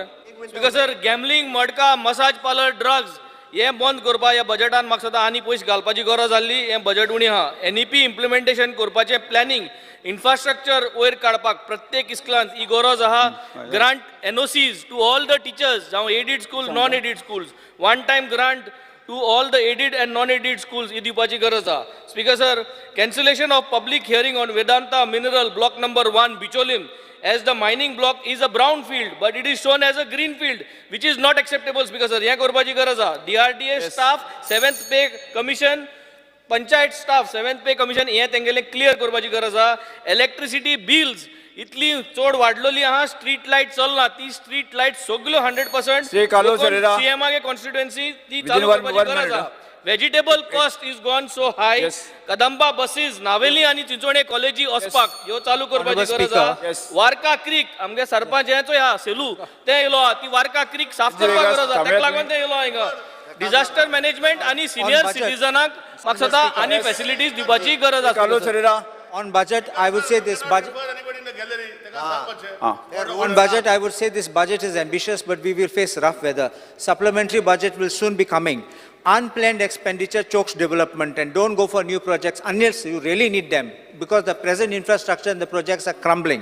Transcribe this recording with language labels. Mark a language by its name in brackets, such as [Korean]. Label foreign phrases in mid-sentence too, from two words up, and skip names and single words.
[English] Speaker sir, [Konkani] गॅमलिंग, मडका, [English] massage parlour, [Konkani] ड्रग्स हे बंद करपा ह्या बजेटान म्हाका सदां आनी पयशे घालपाची गरज आसली. हें बजेट उणी आहा. [English] NEP implementation [Konkani] करपाचें [English] planning, infrastructure [Konkani] वयर काडपाक प्रत्येक इस्कुलांत ही गरज आहा. [English] grant NOCs to all the teachers, जावं aided schools, non aided schools, 1 time grant to all the aided and non-aided schools [Konkani] ही दिवपाची गरज आहा. [English] Speaker sir, cancellation of public hearing on Vedanta mineral block number 1 Bicholim as the mining block is a brown field but it is shown as a green field which is not acceptable. Speaker sir, [Konkani] हे करपाची गरज आहा. [English] DRDA staff 7th pay commission, panchayat staff 7th pay commission [Konkani] हे तेंगेले क्लियर करपाची गरज आहा. [English] electricity bills [Konkani] इतली चड वाडलेली आहा, [English] street light [Konkani] चलना, ती [English] street light [Konkani] सगळ्यो 100% [English] CMA constituency [Konkani] ती चालू करपाची गरज आहा. [English] Vegetable cost is gone so high. [Konkani] कदंबा बसीस नावेली आणि चिंचोणे कॉलेजी वचपाक ह्यो चालू करपाची गरज आहा. वार्का क्रीक आमगे सरपंच हेचो ह्या सेलू ते येयलो आहा. ती वार्का क्रीक साफ करपाक गरज आहा. ताका लागून ते येयलो हिंगा. [English] disaster management [Konkani] आणि सिनियर सिटीजनाक म्हाका दिसता आनी फॅसिलिटीज दिवपाची गरज आसा. [English] On budget, I would say this budget. On budget, I would say this budget is ambitious, but we will face rough weather. Supplementary budget will soon be coming. Unplanned expenditure chokes development, and don't go for new projects unless you really need them, because the present infrastructure and the projects are crumbling.